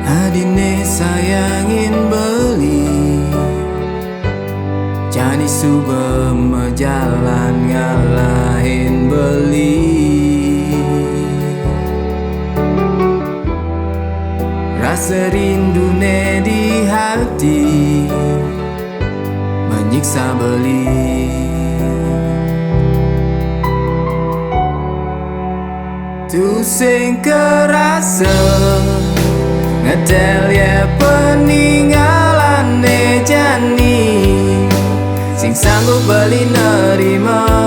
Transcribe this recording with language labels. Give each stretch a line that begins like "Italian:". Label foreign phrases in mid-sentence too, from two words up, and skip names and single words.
Balinese: adine sayangin beli Jani suba majalan ngalahin beli Rasa rindu ne
Indonesian: di hati menyiksa
Balinese: beli Tu sing kerasa ngetel ya peninggalane Jani Sing sanggup beli nerima